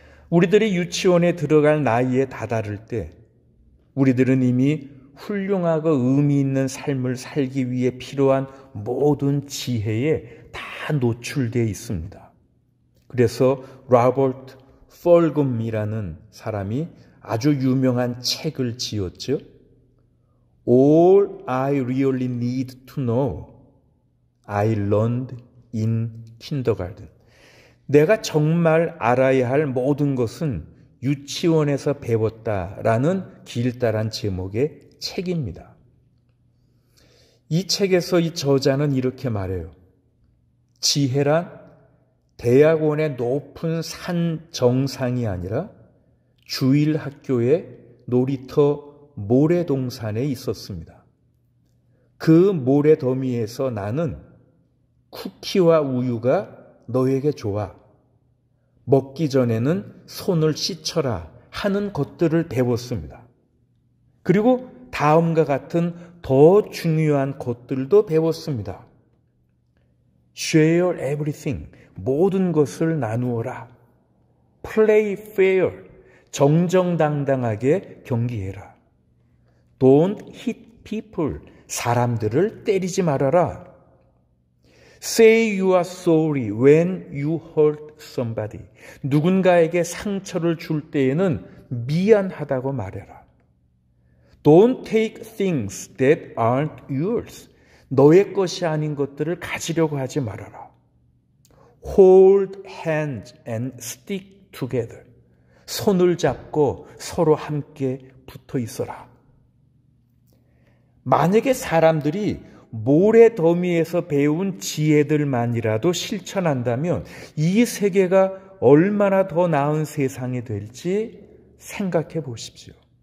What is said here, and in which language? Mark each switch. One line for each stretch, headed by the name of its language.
Korean: 우리들이 유치원에 들어갈 나이에 다다를 때 우리들은 이미 훌륭하고 의미 있는 삶을 살기 위해 필요한 모든 지혜에 다 노출되어 있습니다. 그래서 로버트 펄금이라는 사람이 아주 유명한 책을 지었죠.
English: All I really need to know, I learned in kindergarten.
Korean: 내가 정말 알아야 할 모든 것은 유치원에서 배웠다라는 길다란 제목의 책입니다. 이 책에서 이 저자는 이렇게 말해요. 지혜란 대학원의 높은 산 정상이 아니라 주일 학교의 놀이터 모래동산에 있었습니다. 그 모래더미에서 나는 쿠키와 우유가 너에게 좋아. 먹기 전에는 손을 씻어라 하는 것들을 배웠습니다. 그리고 다음과 같은 더 중요한 것들도 배웠습니다.
English: Share everything.
Korean: 모든 것을 나누어라.
English: Play fair.
Korean: 정정당당하게 경기해라.
English: Don't hit people.
Korean: 사람들을 때리지 말아라.
English: Say you are sorry when you hurt somebody.
Korean: 누군가에게 상처를 줄 때에는 미안하다고 말해라.
English: Don't take things that aren't yours.
Korean: 너의 것이 아닌 것들을 가지려고 하지 말아라.
English: Hold hands and stick together.
Korean: 손을 잡고 서로 함께 붙어 있어라. 만약에 사람들이 모래더미에서 배운 지혜들만이라도 실천한다면 이 세계가 얼마나 더 나은 세상이 될지 생각해 보십시오.